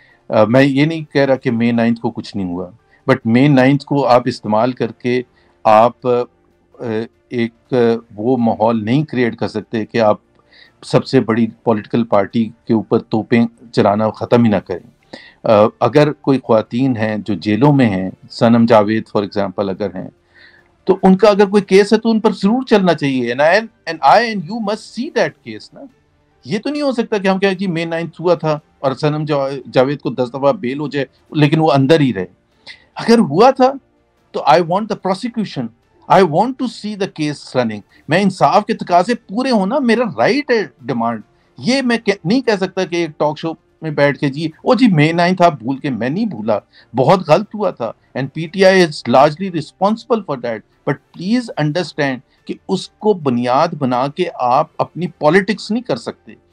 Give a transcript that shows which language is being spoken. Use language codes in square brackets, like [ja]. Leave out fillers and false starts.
[ur] میں یہ نہیں کہہ رہا کہ مئی 9 کو کچھ نہیں ہوا، بٹ مئی 9 کو آپ استعمال کر کے آپ ایک وہ ماحول نہیں کریٹ کر سکتے کہ آپ سب سے بڑی پولیٹیکل پارٹی کے اوپر توپیں چلانا ختم ہی نہ کریں. اگر کوئی خواتین ہیں جو جیلوں میں ہیں، صنم جاوید فار ایگزامپل اگر ہیں، تو ان کا اگر کوئی کیس ہے تو ان پر ضرور چلنا چاہیے. [en] and I and you must see that case نا. [ur] یہ تو نہیں ہو سکتا کہ ہم کہیں جی مئی 9 ہوا تھا اور صنم جاوید کو 10 دفعہ بیل ہو جائے لیکن وہ اندر ہی رہے. اگر ہوا تھا تو [en] I want the prosecution, I want to see the case running. [ur] میں انصاف کے تقاضے پورے ہونا میرا رائٹ ہے ڈیمانڈ. یہ میں نہیں کہہ سکتا کہ ایک ٹاک شو میں بیٹھ کے جی مئی 9 تھا بھول کے. میں نہیں بھولا، بہت غلط ہوا تھا، [en] And P T I is largely responsible for that. But please understand [ur] کہ اس کو بنیاد بنا کے آپ اپنی پالیٹکس نہیں کر سکتے.